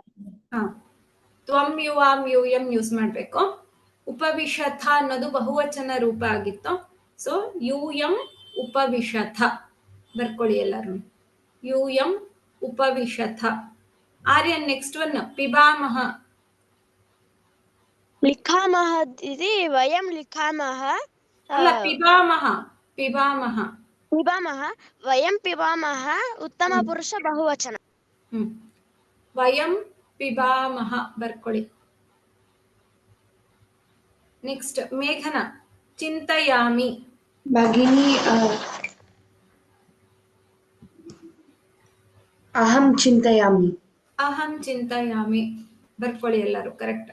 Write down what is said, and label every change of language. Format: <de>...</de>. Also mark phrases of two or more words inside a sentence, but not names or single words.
<kn>ಹಾ.</kn> <sa>ತ್ವಂ ಯುವಾಂ ಯೂಯಂ</sa> <kn>ಯೂಸ್ ಮಾಡ್ಬೇಕು. ಉಪವಿಶಥ ಅನ್ನೋದು ಬಹುವಚನ ರೂಪ ಆಗಿತ್ತು, ಸೊ</kn> <sa>ಯೂಯಂ ಉಪವಿಶಥ</sa> <kn>ಬರ್ಕೊಳ್ಳಿ ಎಲ್ಲರೂ.</kn> <sa>ಯೂಯಂ ಉಪವಿಶಥ. ಆರ್ಯನ್</sa> <en>next one</en> <sa>ಪಿಬಾಮಹ. लिखामः इति वयं लिखामः. ಅಲ್ಲ, ಪಿಬಾಮಹ. ಪಿಬಾಮಹ. पिबामः. वयं पिबामः उत्तमपुरुष बहुवचन. ವಯಂ ಪಿಬಾಮಹ</sa> <kn>ಬರ್ಕೊಳ್ಳಿ.</kn> <sa>ನೆಕ್ಸ್ಟ್ ಮೇಘನ ಚಿಂತಯಾಮಿ. ಭಗಿನಿ ಅಹಂ ಚಿಂತಯಾಮಿ. ಅಹಂ ಚಿಂತಯಾಮಿ</sa> <kn>ಬರ್ಕೊಳ್ಳಿ ಎಲ್ಲರೂ ಕರೆಕ್ಟ್.</kn>